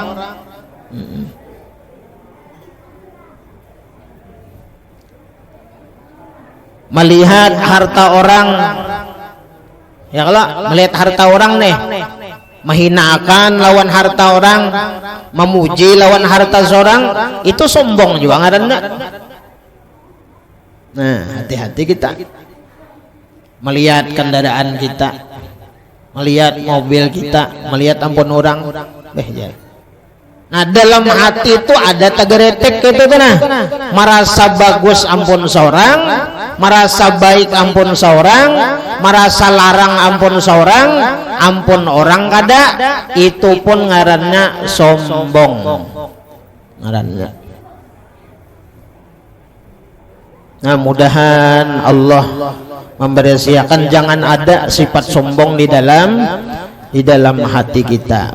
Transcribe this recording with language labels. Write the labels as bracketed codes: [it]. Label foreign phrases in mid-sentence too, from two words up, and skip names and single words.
[bjn] Melihat harta orang, ya kalau melihat harta orang nih, menghinakan lawan harta orang, memuji lawan harta seorang, itu sombong juga ngaranna. Nah, hati-hati kita melihat kendaraan kita, melihat mobil kita, melihat ampun orang, nah dalam hati itu ada tegeretek gitu kan, merasa bagus ampun seorang, merasa baik ampun seorang, merasa larang ampun seorang, ampun orang kada, itu pun ngarannya sombong ngarannya. [id] Nah, mudahan Allah membersihakan jangan ada sifat sombong di dalam hati kita.